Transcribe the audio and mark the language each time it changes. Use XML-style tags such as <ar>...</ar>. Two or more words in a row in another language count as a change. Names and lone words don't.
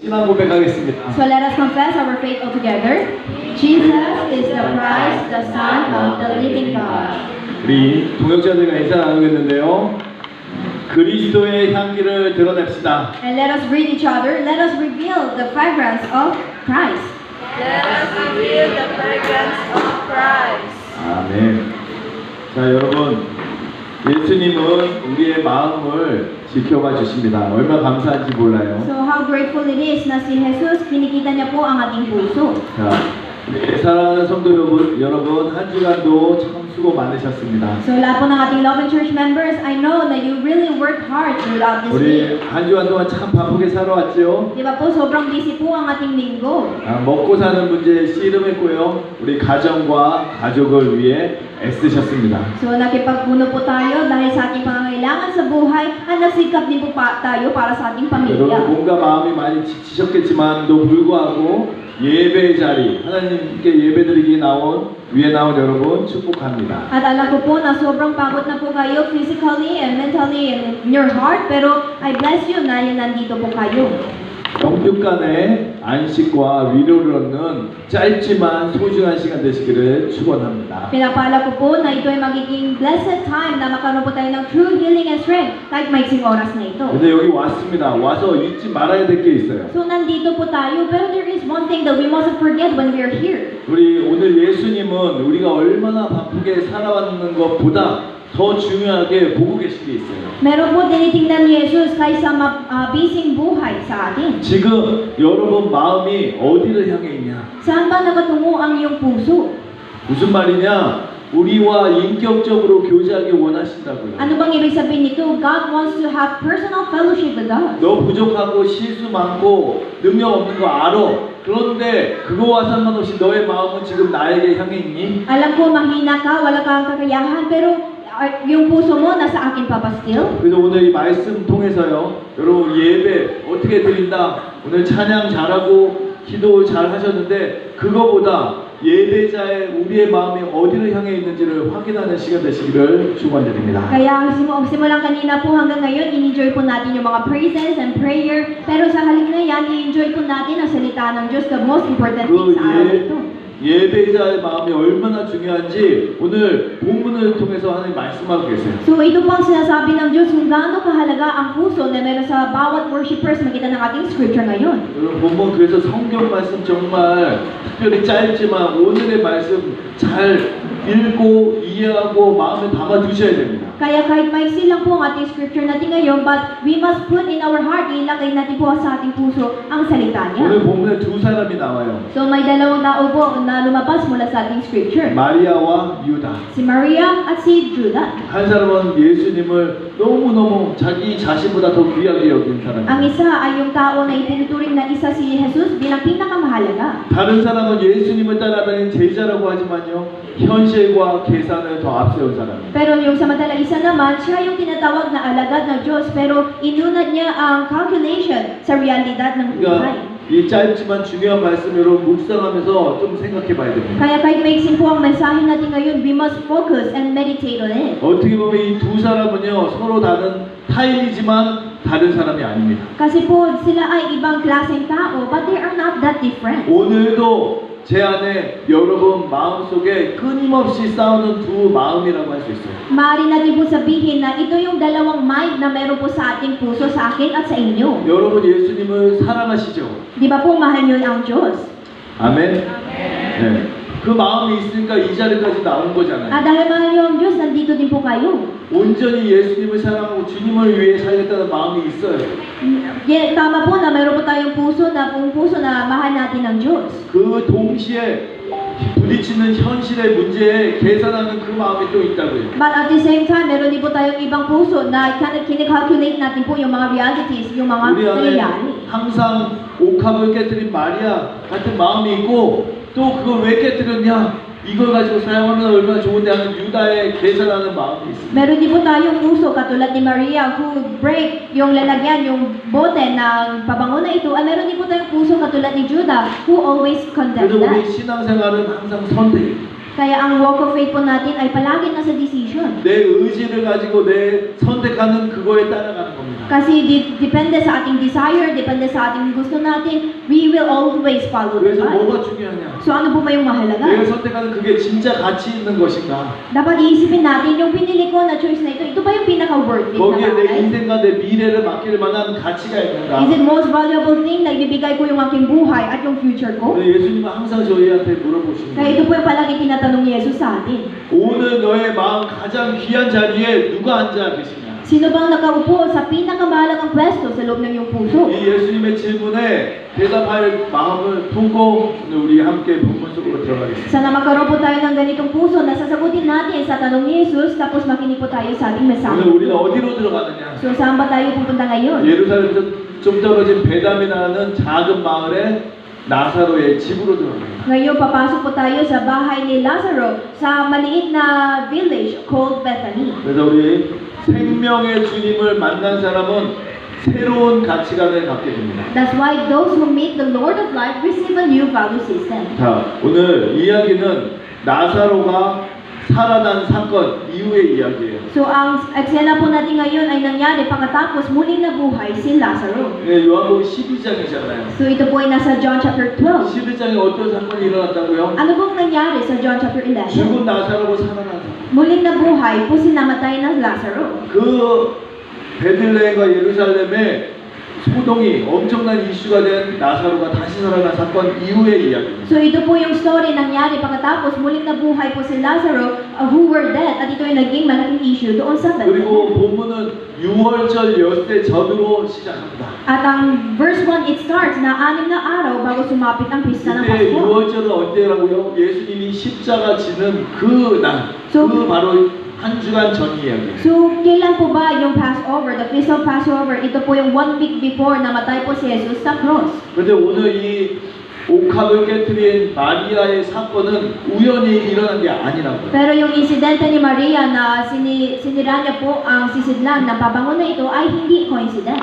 <ko>신앙 고백하겠습니다.</ko> <en>So let us confess our faith all together. Jesus is the Christ, the Son of the living God.</en> <ko>우리 동역자들과 인사 나누겠는데요. 그리스도의 향기를 드러냅시다.</ko> <en>And let us greet each other. Let us reveal the fragrance of Christ. Let us reveal the fragrance of Christ.</en> <ko>아멘. 자, 여러분, 예수님은 우리의 마음을 지켜봐 주십니다. 얼마나 감사한지 몰라요.</ko> <en>So how grateful it is</en> <tl>na si Jesus, kinikita niya po ang ating puso.</tl> <ko>자, 우리 사랑하는 성도 여러분, 한 주간도 참 수고 많으셨습니다.</ko> <tl>So lahat po ng ating</tl> <en>Love and Church members, I know that you really worked hard throughout this week.</en> <ko>우리 한 주간 동안 참 바쁘게 살아왔죠.</ko> <tl>Di ba po, sobrang busy po ang ating linggo.</tl> <ko>먹고 사는 문제에 씨름했고요. 우리 가정과 가족을 위해 애쓰셨습니다.</ko> <tl>So nakipagpuno po tayo dahil sa ating pangangailangan sa buhay at nagsikap din po tayo para sa ating</tl> <ko>여러분</ko> <tl>pamilya.</tl> <ko>몸과 마음이 많이 지치셨겠지만도 불구하고 예배의 자리, 하나님께 예배드리기 위해 나온 여러분 축복합니다.</ko> <tl>At alam ko po na sobrang pagod na po kayo</tl> <en>physically and mentally and in your heart,</en> <tl>pero</tl> <en>I bless you</en> <tl>na nandito po kayo.</tl> <ko>영육간의 안식과 위로를 얻는 짧지만 소중한 시간 되시기를 축원합니다.</ko> <tl>Pinapala ko po na ito ay magiging</tl> <en>blessed time</en> <tl>na makaroon po tayo ng</tl> <en>true healing and strength</en> <tl>kahit maiksing oras na ito.</tl> <ko>근데 여기 왔습니다. 와서 잊지 말아야 될 게 있어요.</ko> <tl>So nandito po tayo, pero</tl> <en>there is one thing that we mustn't forget when we are here.</en> <ko>우리 오늘 예수님은 우리가 얼마나 바쁘게 살아왔는 것보다 더 중요하게 보고 계신 게 있어요.</ko> <tl>Meron po tinitingnan ni Jesus kaysa busy buhay sa atin.</tl> <ko>지금 여러분 마음이 어디를 향해 있냐?</ko> <tl>Saan ba nakatungo ang iyong puso?</tl> <ko>무슨 말이냐? 우리와 인격적으로 교제하기 원하신다고요.</ko> <tl>Ano bang ibig sabihin nito?</tl> <en>God wants to have personal fellowship with us.</en> <ko>너 부족하고 실수 많고 능력 없는 거 알아. 그런데 그거와 상관없이 너의 마음은 지금 나에게 향해 있니?</ko> <tl>Alam ko mahina ka, wala kang kakayahan, pero yung puso mo nasa akin pa ba still?</tl> <ko>그래서 오늘 이 말씀 통해서요. 여러분 예배 어떻게 드린다. 오늘 찬양 잘하고 기도 잘 하셨는데 그거보다 예배자의 우리의 마음이 어디를 향해 있는지를 확인하는 시간 되시기를 축원드립니다.</ko> <tl>Kaya simulang kanina po hanggang ngayon, in-enjoy po natin yung mga</tl> <en>praises and prayer.</en> <tl>Pero sa halip na yan, i-enjoy po natin ang salita ng Diyos,</tl> <en>the most important thing</en> <tl>sa araw ito.</tl> <ko>예배자의 마음이 얼마나 중요한지 오늘 본문을 통해서 하나님 말씀하고 계세요.</ko> <tl>So ito po ang sinasabi ng Diyos kung gaano kahalaga ang puso na meron sa bawat worshipers makita ng ating scripture ngayon.</tl> <ko>여러분 본문 그래서 성경 말씀 정말 특별히 짧지만 오늘의 말씀 잘 읽고 이해하고 마음에 담아 두셔야 됩니다.</ko> <tl>Kaya kahit maiksi lang po ang ating scripture natin ngayon,</tl> <en>but we must put in our heart,</en> <tl>ilagay natin po sa ating puso ang salita niya.</tl> <ko>오늘 본문에 두 사람이 나와요.</ko> <tl>So may dalawang tao po na lumabas mula sa ating scripture.</tl> <ko>마리아와 유다.</ko> <tl>Si Maria at si Judah.</tl> <ko>한 사람은 예수님을 너무너무 자기 자신보다 더 귀하게 여긴 사람.</ko> <tl>Ang isa ay yung tao na itinuturing na isa si Jesus bilang pinakamahalaga.</tl> <ko>다른 사람은 예수님을 따라다니는 제자라고 하지만요. 현실과 계산을 더 앞세운 사람이에요.</ko> <tl>Pero yung samantala isa naman, siya yung tinatawag na alagad ng Diyos, pero inunad niya ang calculation sa realidad ng buhay.</tl> <ko>그러니까 이 짧지만 중요한 말씀으로 묵상하면서 좀 생각해 봐야 됩니다.</ko> <tl>Kaya kahit maiksin po ang mensahe natin ngayon,</tl> <en>we must focus and meditate on it.</en> <ko>어떻게 보면 이 두 사람은요 서로 다른 타인이지만 다른 사람이 아닙니다.</ko> <tl>Kasi po sila ay ibang klaseng tao,</tl> <en>but they are not that different.</en> <ko>오늘도 제 안에 여러분 마음속에 끊임없이 싸우는 두 마음이라고 할 수 있어요.</ko> <tl>Maaari natin po sabihin na ito yung dalawang mind na meron po sa ating puso, sa akin at sa inyo.</tl> <ko>여러분 예수님을 사랑하시죠?</ko> <tl>Di ba po mahal niyo ang Diyos?</tl> <ko>아멘. 네. 그 마음이 있으니까 이 자리까지 나온 거잖아요.</ko> <tl>At dahil mahal niyo ang Diyos, nandito din po kayo.</tl> <ko>온전히 예수님을 사랑하고 주님을 위해 살겠다는 마음이 있어요.</ko> <tl>Tama po na meron po tayong puso na mahal natin ang Diyos.</tl> <ko>그 동시에 부딪히는 현실의 문제에 계산하는 그 마음이 또 있다고요.</ko> <en>But at the same time,</en> <tl>meron din po tayong ibang puso na kine-calculate natin po yung mga realities, yung mga</tl> <ko>우리 안에</ko> <tl>nangyayari.</tl> <ko>항상 옥합을 깨뜨린 마리아 같은 마음이 있고 또 그걸 왜 깨뜨렸냐? 이걸 가지고 사용하면 얼마나 좋은데 하는 유다의 계산하는 마음이 있습니다.</ko> <tl>Meron din po tayong puso katulad ni Maria</tl> <en>who break</en> <tl>yung lalagyan, yung bote ng pabango na ito. At meron din po tayong puso katulad ni Judah</tl> <en>who always condemns</en> <ko>그래서 우리</ko> <en>that.</en> <ko>신앙생활은 항상 선택입니다.</ko> <tl>Kaya ang</tl> <en>walk of faith</en> <tl>po natin ay palagi nasa decision.</tl> <ko>내 의지를 가지고 내 선택하는 그거에 따라가는 겁니다.</ko> <tl>Kasi depende sa ating desire, depende sa ating gusto natin,</tl> <en>we will always follow the</en> <ko>그래서</ko> <en>Bible.</en> <ko>뭐가 중요하냐?</ko> <tl>So ano po ba yung mahalaga?</tl> <ko>내가 선택하는 그게 진짜 가치 있는 것인가?</ko> <tl>Dapat iisipin natin, yung pinili ko na choice na ito ba yung pinaka-worth it na</tl> <ko>거기에 내</ko> <tl>bagay?</tl> <ko>인생과 내 미래를 맡길 만한 가치가 있는가?</ko> <en>Is it most valuable thing</en> <tl>na ibibigay ko yung aking buhay at yung future ko?</tl> <ko>근데 예수님은 항상 저희한테 물어보시는</ko> <tl>Kaya</tl> <ko>거예요.</ko> <tl>ito po yung palagi tinatanong ni Jesus sa atin.</tl> <ko>오늘 너의 마음 가장 귀한 자리에 누가 앉아 계시냐?</ko> <tl>Sino bang nakaupo sa pinakamahalagang pwesto sa loob ng iyong puso?</tl> <ko>이 예수님의 질문에 대답할 마음을 품고 오늘 우리 함께 본문 속으로 들어가겠습니다.</ko> <tl>Sana magkaroon po tayo ng ganitong puso na sasagutin natin sa tanong ni Jesus tapos makinig po tayo sa ating mensahe.</tl> <ko>오늘 우리는 어디로 들어가느냐?</ko> <tl>So saan ba tayo pupunta ngayon?</tl> <ko>예루살렘에서 좀 떨어진 베담이라는 작은 마을에 나사로의 집으로 들어갑니다.</ko> <tl>Ngayon papasok po tayo sa bahay ni Lazaro sa maliit na</tl> <en>village called Bethany.</en> <ko>그래서 우리 생명의 주님을 만난 사람은 새로운 가치관을 갖게 됩니다.</ko> <en>That's why those who meet the Lord of Life receive a new value system.</en> <ko>자, 오늘 이야기는 나사로가 살아난 사건 이후의 이야기예요.</ko> <tl>So ang eksena po natin ngayon ay nangyari pagkatapos muling nabuhay si Lazaro.</tl> <ko>네, 요한복음 12장이잖아요.</ko> <tl>So ito po ay nasa John chapter 12.</tl> <ko>12장에 어떤 사건이 일어났다고요?</ko> <tl>Ano pong nangyari sa John chapter 11?</tl> <ko>죽은 나사로가 살아난 사건.</ko> <tl>Muling nabuhay po si namatay na Lazaro.</tl> <ko>그 베들레헴과 예루살렘에 소동이 엄청난 이슈가 된 나사로가 다시 살아난 사건 이후의 이야기입니다.</ko> <tl>So ito po yung story nangyari pagkatapos muling nabuhay po si Lazaro</tl> <en>who were dead</en> <tl>at ito yung naging malaking issue doon sa</tl> <ko>그리고</ko> <tl>Bethlehem.</tl> <ko>본문은 6월절 엿새 전으로 시작합니다.</ko> <tl>At ang verse 1</tl> <en>it starts</en> <tl>na 6 na araw bago sumapit ang pista ng</tl> <ko>그때</ko> <tl>Pasko.</tl> <ko>6월절은 언제라고요? 예수님이 십자가 지는 그 날,</ko> <tl>So-</tl> <ko>그 바로 한 주간 전 이야기예요.</ko> <tl>So kailan po ba yung Passover,</tl> <en>the feast of Passover?</en> <tl>Ito po yung</tl> <en>1 week before</en> <tl>namatay po si Jesus sa cross.</tl> <ko>그런데 오늘 이 옥합을 깨뜨린 마리아의 사건은 우연히 일어난 게 아니라고요.</ko> <tl>Pero yung insidente ni Maria na sinira niya po ang sisidlan ng pabango na ito ay hindi coincidence.</tl>